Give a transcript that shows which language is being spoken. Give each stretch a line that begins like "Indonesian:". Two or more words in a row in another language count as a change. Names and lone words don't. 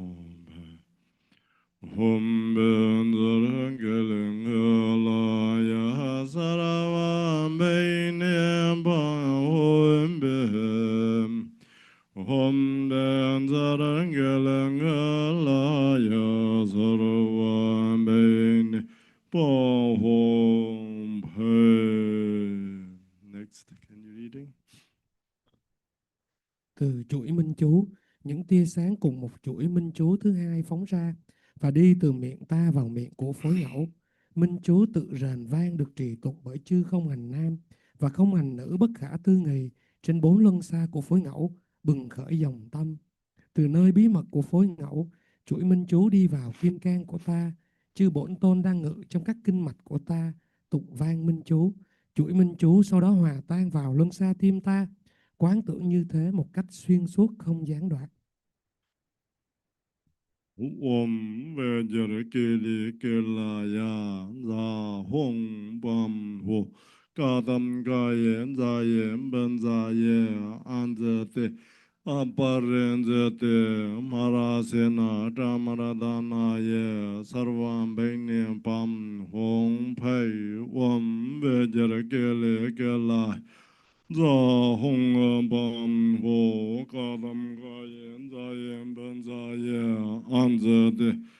Sanskrit: hôn bền gia rắn kê lăng ngơ la ya sa ra van bê niệm bằng hôn bền hôn bền gia rắn kê lăng ngơ la ya sa ra van bê niệm bằng hôn bền.
English: Next, can you reading?
Vietnamese: Từ chuỗi minh chú, những tia sáng cùng một chuỗi minh chú thứ hai phóng ra và đi từ miệng ta vào miệng của phối ngẫu. Minh chú tự rền vang được trì tụng bởi chư không hành nam và không hành nữ bất khả tư nghì trên bốn luân xa của phối ngẫu, bừng khởi dòng tâm. Từ nơi bí mật của phối ngẫu, chuỗi minh chú đi vào kim cang của ta. Chư Bổn Tôn đang ngự trong các kinh mạch của ta, tụng vang minh chú. Chuỗi minh chú sau đó hòa tan vào luân xa tim ta. Quán tưởng như thế một cách xuyên suốt không gián đoạn.
Sanskrit: Vajrakilaya za hong bam ho kadam gayen zayen ben zaye anzate aparenzate marasena damaradana ye sarvam bainim pam hong pai om Vajrakilaya za hong bam ho kadam gayen zayen ben zaye anzate